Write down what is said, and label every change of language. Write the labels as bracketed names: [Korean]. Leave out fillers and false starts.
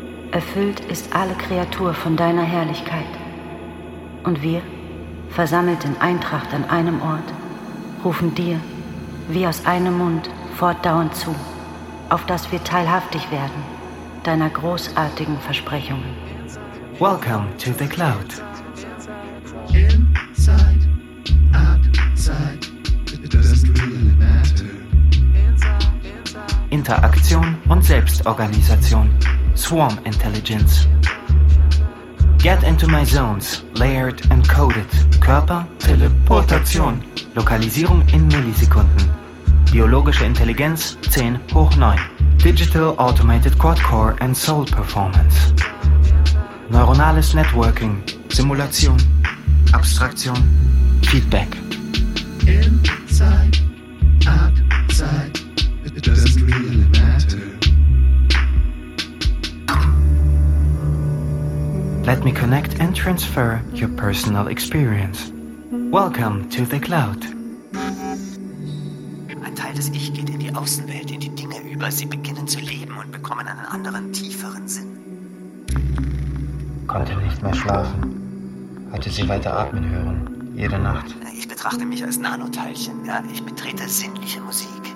[German] Erfüllt ist alle Kreatur von deiner Herrlichkeit. Und wir, versammelt in Eintracht an einem Ort, rufen dir, wie aus einem Mund, fortdauernd zu, auf dass wir teilhaftig werden deiner großartigen Versprechungen. [English] Welcome to the cloud. Inside, outside, it doesn't really matter. [German] Interaktion und Selbstorganisation. [English] Swarm Intelligence. Get into my zones, layered and coded. [German] Körper, Teleportation. Lokalisierung in Millisekunden. Biologische Intelligenz 10 hoch 9. [English] Digital Automated Quad Core and Soul Performance. [German] Neuronales Networking, Simulation, Abstraktion, Feedback. [English] Inside, outside, it doesn't really matter. Let me connect and transfer your personal experience. Welcome to the cloud. [German] Ein Teil des Ich geht in die Außenwelt, in die Dinge über. Sie beginnen zu leben und bekommen einen anderen, tieferen Sinn. Konnte nicht mehr schlafen. Hatte sie weiter atmen hören, jede Nacht. Ich betrachte mich als Nanoteilchen, ja, ich betrete sinnliche Musik.